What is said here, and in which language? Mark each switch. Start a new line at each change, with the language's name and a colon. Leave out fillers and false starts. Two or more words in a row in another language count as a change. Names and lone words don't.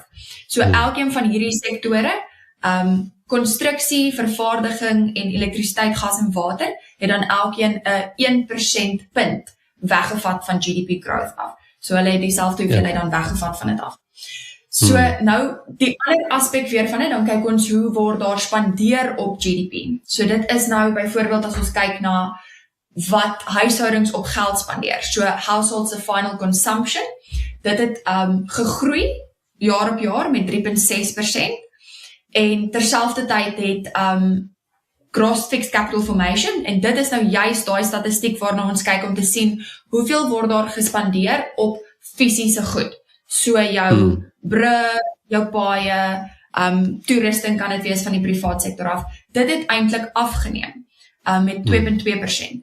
Afrikaans: So elkeen van hierdie sektore, konstruksie, vervaardiging en elektrisiteit, gas en water, het dan elkeen 'n 1% punt weggevat van
English: GDP growth
Afrikaans: af. So hulle het dieselfde hoeveelheid dan weggevat van dit af. So nou, die ander aspek weer van dit, dan kyk ons hoe word daar spandeer op GDP. So dit is nou byvoorbeeld as ons kyk na wat huishoudings op geld spandeer.
English: So households final consumption,
Afrikaans: dit het gegroei jaar op jaar met 3.6%. En terselfdertyd het
English: gross fixed capital formation,
Afrikaans: en dit is nou juist daai statistiek waarna ons kyk om te sien hoeveel word daar gespandeer op fisiese goed. So jou brug, jou paaie, toerusting kan dit wees van die privaat sektor af. Dit het eintlik afgeneem. met 2.2%.